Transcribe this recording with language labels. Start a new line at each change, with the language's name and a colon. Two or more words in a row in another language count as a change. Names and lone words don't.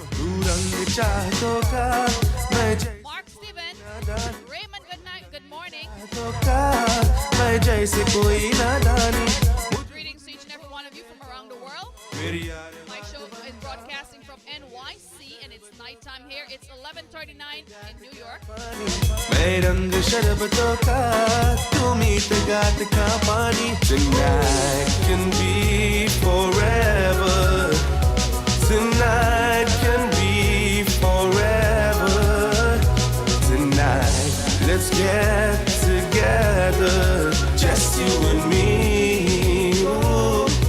English: Mark Steven. Raymond, good night, good morning. Greetings to each and every one of you from around the world. My show is broadcasting from NYC and it's nighttime here. It's 11:39 in New York.
Hindi: मैं रंग शरबतों का तू मीत गात का पानी
English: Tonight can be forever Tonight can be forever Tonight let's get together Just you and me Ooh.